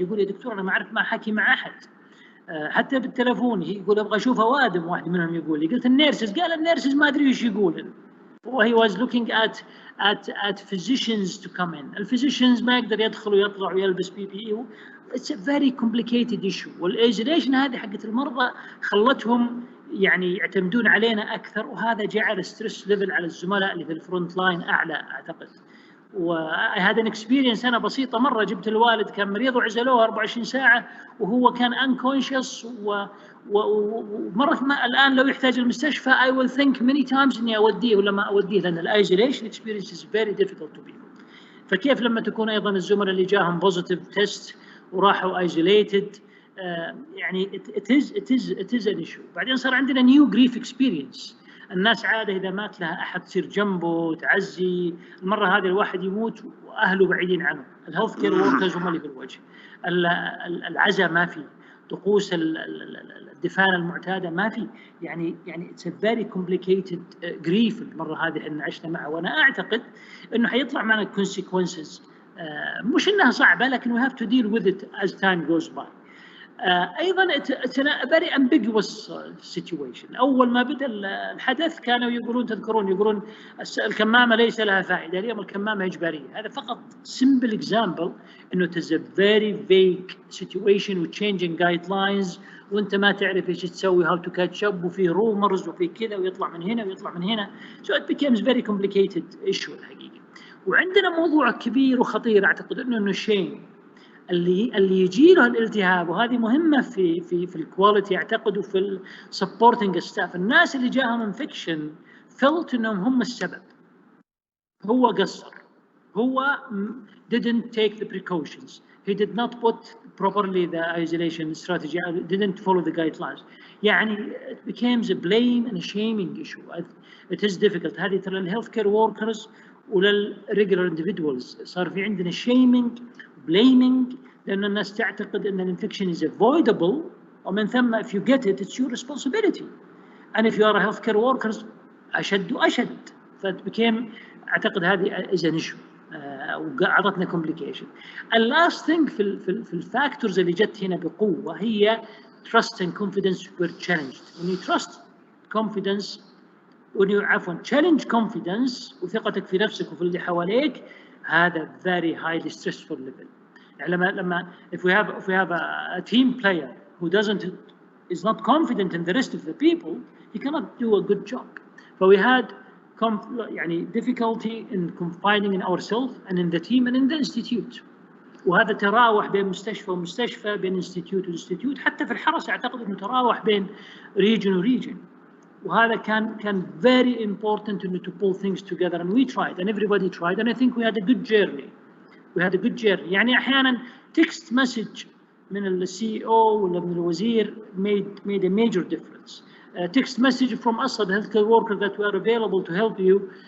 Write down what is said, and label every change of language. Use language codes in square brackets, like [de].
[ar] يقول يا دكتور انا ما اعرف ما احكي مع احد حتى بالتلفون. يقول ابغى اشوف اوادم. واحد منهم يقول لي قلت النيرسز قال النيرسز ما ادري ايش يقول. [en] he was looking at physicians to come in. [ar] الفيزيشنز ما يقدر يدخل ويطلع ويلبس PPE. [en] It's a very complicated issue. [ar] والايزوليشن هذه حقت المرضى خلتهم يعني يعتمدون علينا اكثر وهذا جعل ستريس ليفل على الزملاء اللي في الفرونت لاين اعلى اعتقد. وهذا اكسبيرينس انا بسيطه مره. جبت الوالد كان مريض وعزلوه 24 ساعه وهو كان انكونشس ومره الان لو يحتاج المستشفى [en] I will think many times [ar] اني اوديه ولا ما اوديه لان الايزوليشن اكسبيرينس [en] is very difficult to people. [ar] فكيف لما تكون ايضا الزملاء اللي جاهم بوزيتيف تيست وراحوا ايزوليتد يعني [en] it is an issue. [ar] بعدين صار عندنا نيو جريف اكسبيرينس. الناس عاده اذا مات لها احد تصير جنبه تعزي. المره هذه الواحد يموت واهله بعيدين عنه. الهيلث كير وركرز هم اللي في الوجه. العزاء ما في. طقوس الدفانه المعتاده ما في. يعني [en] it's a very complicated grief [ar] المره هذه احنا عشنا معه. وانا اعتقد انه حيطلع معنا [en] consequences [ar] مش انها صعبه لكن [en] we have to deal with it as time goes by. [ar] ايضا [en] it's a very ambiguous situation. [ar] اول ما بدا الحدث كانوا يقولون تذكرون يقولون الكمامه ليس لها فائده. اليوم الكمامه اجباريه. هذا فقط [en] simple example [ar] انه [en] it is a very vague situation with changing guidelines [ar] وانت ما تعرف ايش تسوي [en] how to catch up [ar] وفي رومرز وفي كذا ويطلع من هنا ويطلع من هنا. [en] So it becomes very complicated issue [ar] الحقيقه. وعندنا موضوع كبير وخطير اعتقد انه شيء اللي يجي له الالتهاب، وهذه مهمه في الكواليتي اعتقد وفي السبورتنج ستاف. الناس اللي جاهم انفكشن [en] felt [ar] انهم هم السبب، هو قصر، هو [en] didn't take the precautions, he did not put properly the isolation strategy, didn't follow the guidelines. [ar] يعني [en] it becomes a blame and a shaming issue. It is difficult. [ar] هذه ترى الهيلث كير وركرز وللريجولار [en] individuals [ar] صار في عندنا [en] shaming, blaming، [ar] لأن الناس تعتقد أن الانفكشن [en] is avoidable، [ar] ومن ثم [en] if you get it it's your responsibility. And if you are a health care workers [ar] أشد وأشد. [en] فit became [ar] أعتقد هذه [en] is an issue. [ar] وعطتنا [en] complication. The last thing [ar] في الفاكتورز اللي جت هنا بقوة هي [en] trust and confidence were challenged. When you trust confidence، when you challenge confidence [ar] وثقتك في نفسك وفي اللي حواليك، هذا [en] very highly stressful level. [ar] يعني لما [en] if we have a team player who is not confident in the rest of the people, he cannot do a good job. So we had [ar] يعني [en] difficulty in confiding in ourselves and in the team and in the institute. [ar] وهذا تراوح بين مستشفى ومستشفى، بين institute وinstitute، حتى في الحرس اعتقد انه تراوح بين region وregion. وهذا كان [en] very important to pull things together, and we tried and everybody tried, and I think we had a good journey. [ar] يعني احيانا [en] text message [ar] من ال CEO ولا من الوزير [en] made a major difference. Text message from us, the healthcare worker, that we are available to help you.